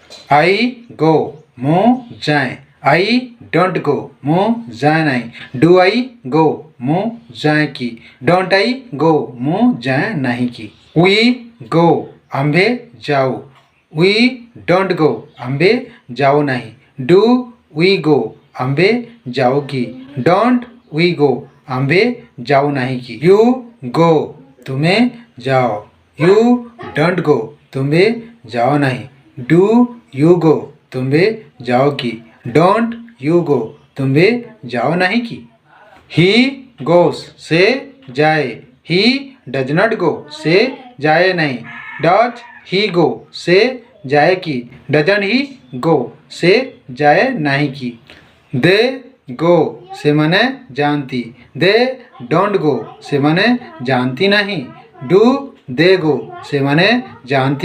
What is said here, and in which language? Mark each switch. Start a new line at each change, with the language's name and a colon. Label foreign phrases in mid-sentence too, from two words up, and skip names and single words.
English: I go
Odia: ମୁଁ ଯାଏ।
English: I don't go
Odia: ମୁଁ ଯାଏ ନାହିଁ।
English: do I go
Odia: ମୁଁ ଯାଏ କି।
English: don't I go
Odia: ମୁଁ ଯାଏ ନାହିଁ କି।
English: we go
Odia: ଆମ୍ଭେ ଯାଉ।
English: we don't go
Odia: ଆମ୍ଭେ ଯାଉ ନାହିଁ।
English: do we go
Odia: ଆମ୍ଭେ ଯାଉ କି।
English: don't we go
Odia: ଆମ୍ଭେ ଯାଉ ନାହିଁ କି।
English: you go
Odia: ତୁମେ ଯାଅ।
English: you don't go
Odia: ତୁମେ ଯାଅ ନାହିଁ।
English: do you go
Odia: ତୁମେ ଯାଅ କି।
English: don't you go
Odia: ତୁମେ ଯାଅ ନାହିଁ କି।
English: he goes
Odia: ସେ ଯାଏ।
English: he does not go
Odia: ସେ ଯାଏ ନାହିଁ।
English: does he go
Odia: ସେ ଯାଏ କି।
English: doesn't he go
Odia: ସେ ଯାଏ ନାହିଁ କି।
English: they go
Odia: ସେମାନେ ଯାଆନ୍ତି।
English: they don't go
Odia: ସେମାନେ ଯାଆନ୍ତି ନାହିଁ।
English: do they go
Odia: ସେମାନେ ଯାଆନ୍ତି କି।